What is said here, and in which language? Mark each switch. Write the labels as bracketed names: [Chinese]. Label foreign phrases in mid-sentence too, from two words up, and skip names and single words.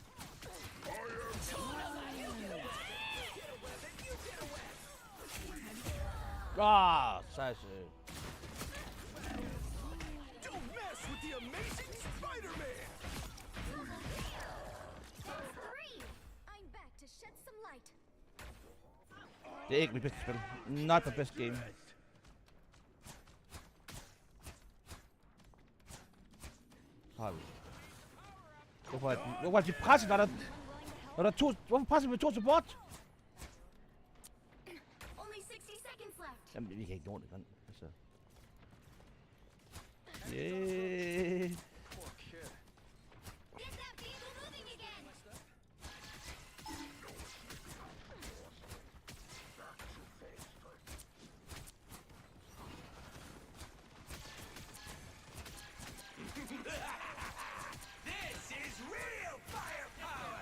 [German] Ah, scheiße. [English] Don't mess with the amazing Spider-Man. That's 3! I'm back to shed some light. [Danish] Det er ikke mit bedste spil. [English] Not the best game. [Danish] Så har vi. Hvorfor er de presset, når der er to... Hvorfor presser vi med to support? [English] Only 60 seconds left! [Danish] Jamen, vi kan ikke nå det, kan. Altså. [English] Yeah. Poor kid. Get that vehicle moving again! This is real firepower.